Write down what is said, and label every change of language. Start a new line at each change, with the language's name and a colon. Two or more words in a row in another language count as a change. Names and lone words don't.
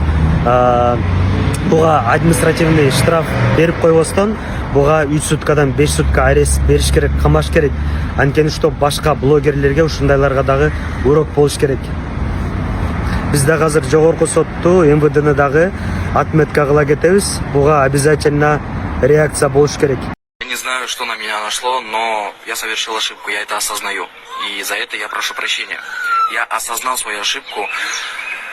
Kyrgyz: Буга
Russian: административный штраф
Kyrgyz: берип койбостон, буга 3 суткадан 5 сутка арест бериш керек, камаш керек. Анткени что башка блогерлерге, ушундайларга дагы урок болуш керек. Биз дагы азыр жогорку сотту, МВДны дагы отметка кыла кетебиз. Буга
Russian: обязательно реакция
Kyrgyz: болуш керек.
Russian: Я не знаю, что на меня нашло, но я совершил ошибку, я это осознаю. И за это я прошу прощения. Я осознал свою ошибку.